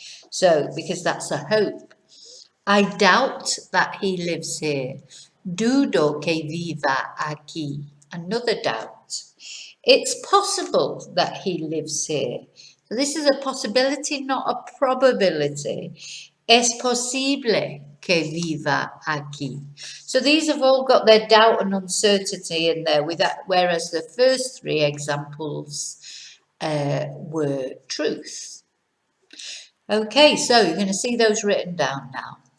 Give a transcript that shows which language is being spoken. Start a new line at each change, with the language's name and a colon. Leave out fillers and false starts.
English: So, because that's a hope. I doubt that he lives here.
Spanish: Dudo que viva aquí.
English: Another doubt. It's possible that he lives here. So this is a possibility, not a probability.
Spanish: Es posible que viva aquí.
English: So these have all got their doubt and uncertainty in there, with that, whereas the first 3 examples were truth. Okay, so you're going to see those written down now.